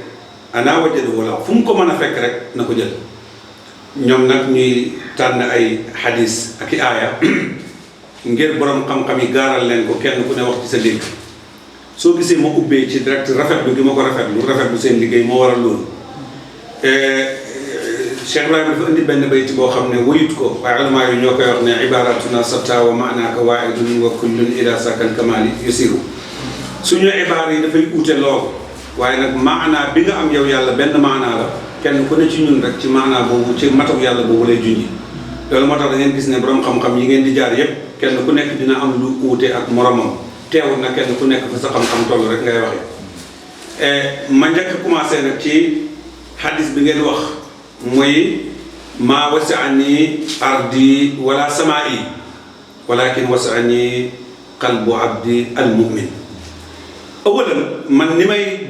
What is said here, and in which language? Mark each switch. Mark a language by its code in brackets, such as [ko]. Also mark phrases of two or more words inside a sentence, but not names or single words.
[wo] la fu mu ko mën a fekk rek na ko jël ñoom nag ñuy tànn ay hadis ak i aaya ngir borom xam-xam yi gaaral leen ko kenn ku ne wax ci sa dégg soo gisee ma ubbee ci direct rafetlu gi ma ko rafetlu seen liggéey moo waral loolu Cheikh Ibrahima dafa indi benn bayti boo xam ne wayut ko waaye alamaa yi ñoo koy wax ne [ar] عباراتنا شتى و معناك واحد و كل إلى ذاك الكمال يشير [wo] suñu ibaar yi dafay uute lool waaye nag maanaa bi nga am yow yàlla benn maanaa la kenn ku ne ci ñun rek ci maanaa boobu ci matuk yàlla boobu lay junji loolu moo tax da ngeen gis ne borom xam-xam yi ngeen di jaar yépp kenn ku nekk dina am lu uute ak moromam teewul na kenn ku nekk fa sa xam-xam toll rek ngay waxee ma njëkk commencé nag ci hadis bi ngeen wax mooy [ar] ما وسعني أرضي و لا سمائي و لكن وسعني قلب عبدي المؤمن [wo] awalan man ni may